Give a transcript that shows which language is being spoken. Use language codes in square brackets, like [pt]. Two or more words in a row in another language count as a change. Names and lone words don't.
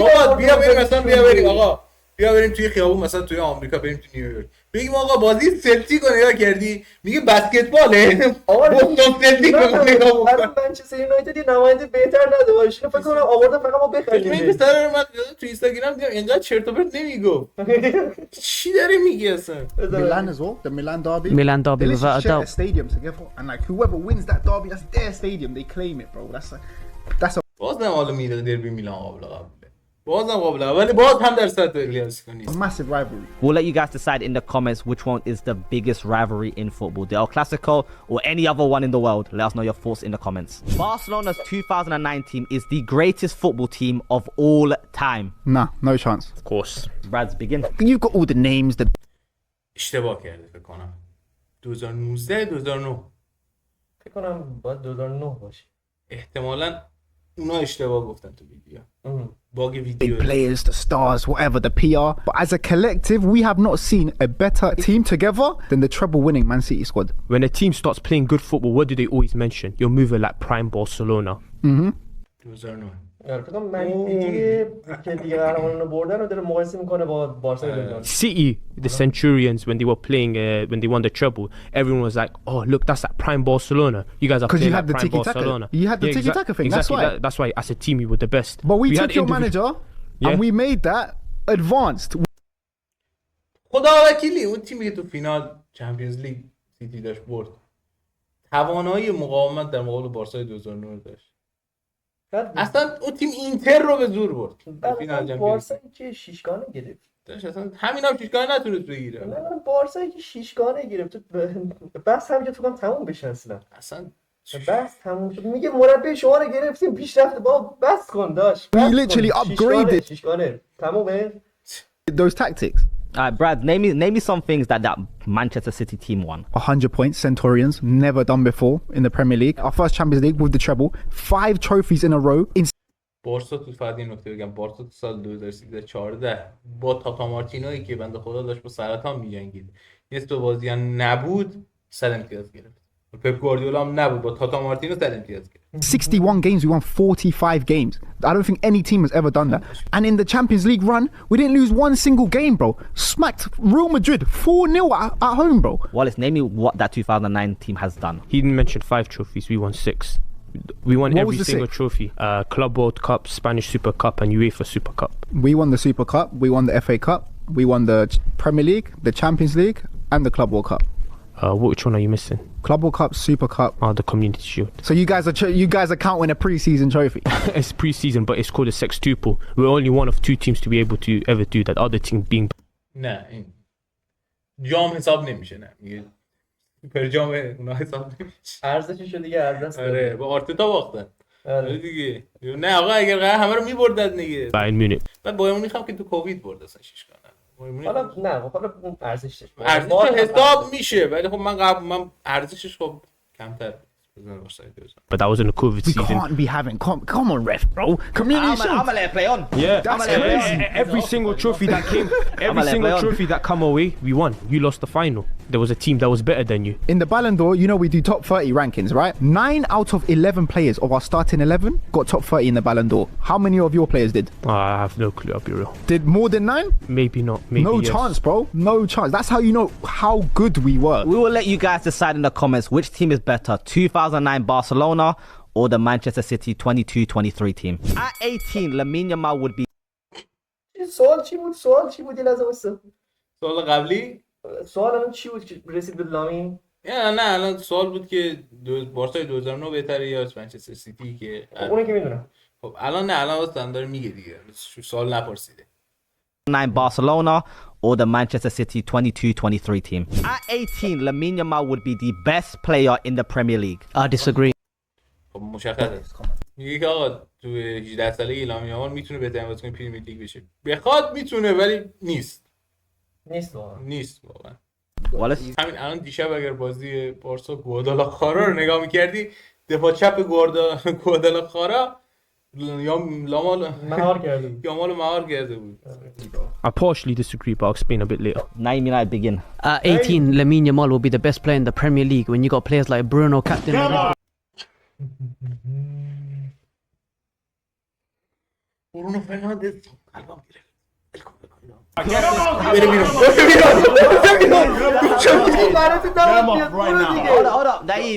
[fa] بابا بیا بریم مثلا بیا بریم توی خیابون مثلا توی آمریکا بریم تو نیویورک بگیم آقا بازی سلتیک رو نگاه کردی میگه بسکتباله بوستون سلتیک رو نگاه بکن منچستر یونایتد یه نماینده بهتر نداشت فکر کنم آوردن فقط ما بخریم این پسر من تو اینستاگرام دیدم اینقدر چرت و پرت نمیگفت چی داره میگی اصلا [en] Milan as well, the Milan derby. Milan derby They without a share a doubt. stadium together, and like whoever wins that derby, that's their stadium. They claim it, bro. That's a [fa] بازم حالا میره دربی میلان قابل ولی باز هم در سطح کلاسیکو نیست [en] massive rivalry. We'll let you guys decide in the comments which one is the biggest rivalry in football, the El Clasico or any other one in the world. Let us know your thoughts in the comments. Barcelona's 2009 team is the greatest football team of all time. Nah, no chance. Of course. Brad's begin. You've got all the names. The [fa] اشتباه کرده فکر کنم 2019 2009 فکر کنم باید 2009 باشه احتمالاً اونا اشتباه گفتن تو ویدیو باگ [en] big [fa] ویدیو [en] players, the stars, whatever, the PR. But as a collective, we have not seen a better team together than the treble-winning Man City squad. When a team starts playing good football, what do they always mention? You're moving like prime Barcelona. 2009 [fa] فکر کنم من دیگه که دیگه قهرمانانو بردن رو داره مقایسه میکنه با بارسا [en] City, the Centurions, when they were playing, when they won the treble, everyone was like, "Oh, look, that's that prime Barcelona. You guys are Because you playing had like the prime tiki-taka. Barcelona." You had the tiki-taka thing, that's Exactly. why. That's why, as a team, you were the best. But we had took your manager and we made that advanced. [fa] خدا وکیلی اون تیمی که تو فینال چمپیونز لیگ سیتی داشت برد توانایی مقاومت در مقابل بارسای 2009 داشت اصلا اون تیم اینتر رو به زور برد فینال چمپیونز بارسا که شیشگانه گرفت داشت اصلا همینا شیشگانه نتونست بگیره نه بارسا که شیشگانه گرفت بس همینجا فکر کنم تموم بشه اصلا بس تموم شد میگه مربی شما رو گرفتیم پیشرفت با بس کن داشت [en] We literally upgraded [fa] شیشگانه تمومه [en] those tactics. Alright, Brad, name me some things that Manchester City team won. 100 points, Centurions, never done before in the Premier League. Our first Champions League with the treble, 5 trophies in a row. [fa] بارسا تو فقط این نکته بگم بارسا تو سال 2014 با تاتا مارتینویی که بنده خدا داشت با سرطان می‌جنگید نصف بازی نبود 100 امتیاز گرفت پپ گواردیولا هم نبود با تاتا مارتینو 100 امتیاز کرد. [en] 61 games, we won 45 games. I don't think any team has ever done that. And in the Champions League run, we didn't lose one single game, bro. Smacked Real Madrid 4-0 at home, bro. Wallace, name me what that 2009 team has done. He mentioned 5 trophies. We won 6. We won What every was the single 6? trophy. Club World Cup, Spanish Super Cup, and UEFA Super Cup. We won the Super Cup, we won the FA Cup, we won the Premier League, the Champions League, and the Club World Cup. Which one are you missing? Club World Cup, Super Cup. Oh, the Community Shield. So you guys are counting a pre-season trophy. It's pre-season, but it's called a sextuple. We're only one of 2 teams to be able to ever do that. Other team being. [fa] نه این جام حساب نمیشه. نه میگه سوپر جام اونا حساب نمیشه. ارزشش دیگه از دست داد. آره با آرتتا باختن. آره دیگه. نه آقا اگر قرار همه رو میبردن دیگه. بایر مونیخ. بعد بایر مونیخ هم که تو کووید برد اصلا 6 کنن. حالا نه حالا ارزشش حساب میشه ولی خب من ارزشش خب کمتر. [en] But that was in the COVID We season. can't be having come on, ref, bro. Community Shield. I'm gonna let it play on. Yeah, That's crazy. Every single trophy that came, every single trophy that come away, we won. You lost the final. There was a team that was better than you. In the Ballon d'Or, you know we do top 30 rankings, right? 9 out of 11 players of our starting 11 got top 30 in the Ballon d'Or. How many of your players did? I have no clue, I'll be real. Did more than 9? Maybe not. Maybe No yes. chance, bro. No chance. That's how you know how good we were. We will let you guys decide in the comments which team is better, 2009 Barcelona or the Manchester City 22-23 team. At 18, Lamine Yamal would be. [fa] سوال چی بود یه لحظه واسه سوال قبلی سوال الان چی بود که رسید به لامین؟ نه الان سوال بود که بارسای 2009 بهتره یا منچستر سیتی که اونو که میدونم. خب الان واسه داره میگه دیگه سوال نپرسیده. [en] 9 Barcelona or the Manchester City 22-23 team. At 18, Lamine Yamal would be the best player in the Premier League. I disagree. [fa] خب مشخصه. میگه که آقا تو 18 سالگی لامین یامال میتونه بهترین بازیکن پرمیر لیگ بشه. بخواد میتونه ولی نیست واقعا. همین الان دیشب اگر بازی بارسا گوادالاخارا رو نگاه می‌کردی دفاع چپ گوادالاخارا یامال مهار کرده بود. [en] I partially disagree, but I'll explain a bit later. Name United begin. At 18, Lamine Yamal will be the best player in the Premier League when you got players like Bruno, captain. Bruno Fernandes. Hold up, Naeem.